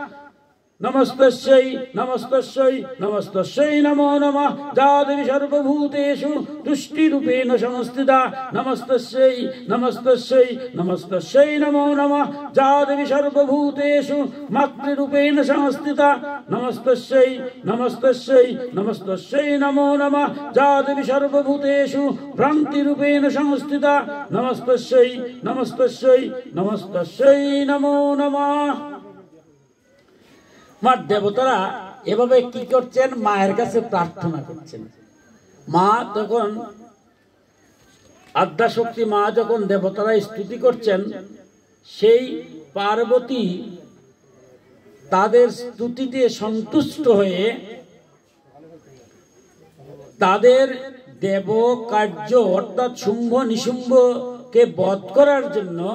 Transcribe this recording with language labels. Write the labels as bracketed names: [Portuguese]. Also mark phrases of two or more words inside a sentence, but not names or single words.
[Sanskrit] नमस्तस्यै नमस्तस्यै नमस्तस्यै नमो नमः या देवी सर्वभूतेषु तुष्टिरूपेण संस्थिता नमस्तस्यै नमस्तस्यै नमस्तस्यै नमो नमः या देवी सर्वभूतेषु मातृरूपेण संस्थिता नमस्तस्यै नमस्तस्यै नमस्तस्यै नमो नमः या देवी सर्वभूतेषु भ्रान्तिरूपेण संस्थिता नमस्तस्यै नमस्तस्यै नमस्तस्यै नमो नमः। [Bangla] মা দেবতারা এভাবে কি করছেন? মায়ের কাছে প্রার্থনা করছেন। মা তখন আদ্যাশক্তি মা যখন দেবতারা স্তুতি করছেন, সেই পার্বতী তাদের স্তুতিতে সন্তুষ্ট হয়ে তাদের দেব কার্য অর্থাৎ শুম্ভ নিশুম্ভকে বধ করার জন্য